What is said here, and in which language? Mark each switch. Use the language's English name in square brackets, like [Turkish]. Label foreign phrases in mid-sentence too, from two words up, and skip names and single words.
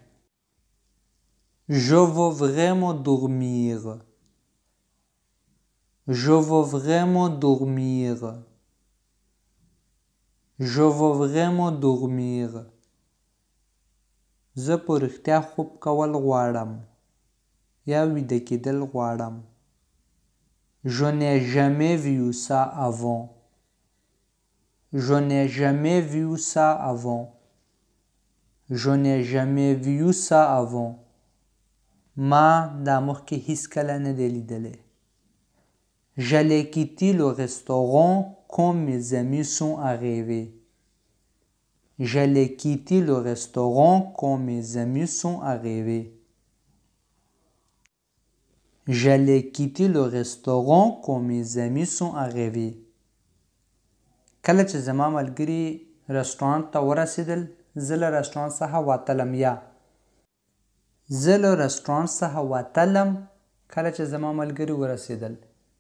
[French] Je veux vraiment dormir. Je veux vraiment dormir. Je veux vraiment dormir. [Pashto] زه په رښتیا خوب کول غواړم یا ویده کېدل غواړم. [French] Je n'ai jamais vu ça avant. Je n'ai jamais vu ça avant. Je n'ai jamais vu ça avant. [Pashto] ما دا مخکې هیڅکله نه دی لیدلی. [French] J'allais quitter le restaurant quand mes amis sont arrivés. J'allais quitter le restaurant quand mes amis sont arrivés. J'allais quitter le restaurant quand mes amis sont arrivés. [Pashto] کله چې زما ملګري رستورانت ته ورسېدل زه له رستورانت څخه وتلم یا زه له رستورانت څخه وتلم کله چې زما ملګري ورسېدل.